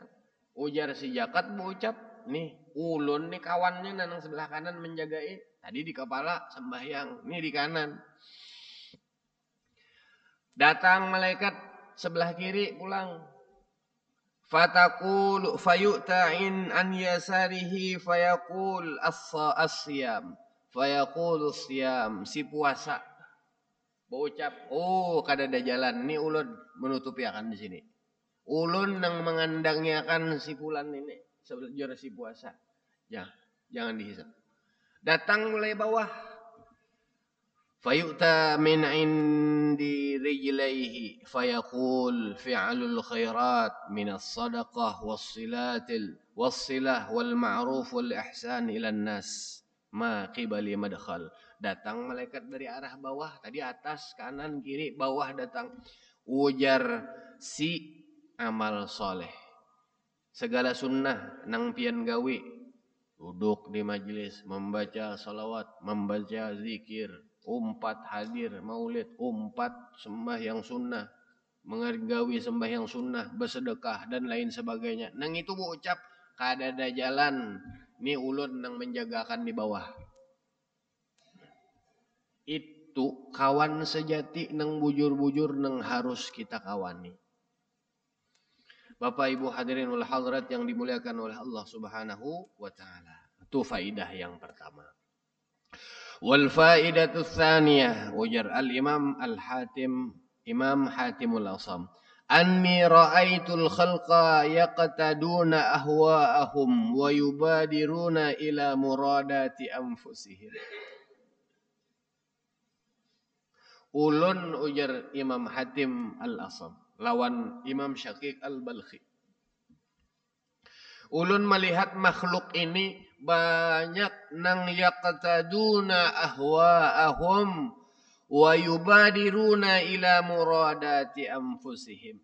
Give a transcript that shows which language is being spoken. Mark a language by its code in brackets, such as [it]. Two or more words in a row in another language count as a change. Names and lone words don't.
[bjn] Ujar si zakat berucap, nih ulun nih kawannya nang sebelah kanan menjagain. Tadi di kepala sembahyang, nih di kanan. Datang malaikat sebelah kiri pulang. [ar] فتقول فيؤتى من عن يساره فيقول الصيام. فيقول الصيام, [bjn] si puasa. Berucap, oh kadada jalan, ini ulun menutupi akan di sini. Ulun nang mengandangi akan si fulan ini sebelum si puasa. Jangan dihisap. Datang mulai bawah. [ar] فيؤتى من عند رجليه فيقول فعل الخيرات من الصدقة والصلة والمعروف والإحسان إلى الناس ما قبلي مدخل. [bjn] Datang malaikat dari arah bawah, tadi atas, kanan, kiri, bawah datang. Ujar si amal soleh. Segala sunnah nang pian gawi. Duduk di majlis, membaca salawat, membaca zikir, umpat hadir maulid, umpat sembahyang sunnah, menggawi sembahyang sunnah, bersedekah dan lain sebagainya. Nang itu bu ucap kada ada jalan, ni ulun nang menjagakan di bawah. Itu kawan sejati nang bujur-bujur nang harus kita kawani. Bapak Ibu [ar] الحاضرين والحاضرات [bjn] yang dimuliakan oleh Allah [ar] سبحانه وتعالى. [bjn] Itu faidah yang pertama. [ar] والفائدة الثانية ujar al-Imam Al-Hatim Imam Hatimul Asam. أني رأيت الخلق يقتدون أهواءهم ويبادرون إلى مرادات أنفسهم. [bjn] Ulun ujar Imam Hatim Al-Asam lawan Imam Syaqiq Al-Balkhi. Ulun melihat makhluk ini banyak nang [ar] يقتدون أهواءهم ويبادرون إلى مرادات أنفسهم.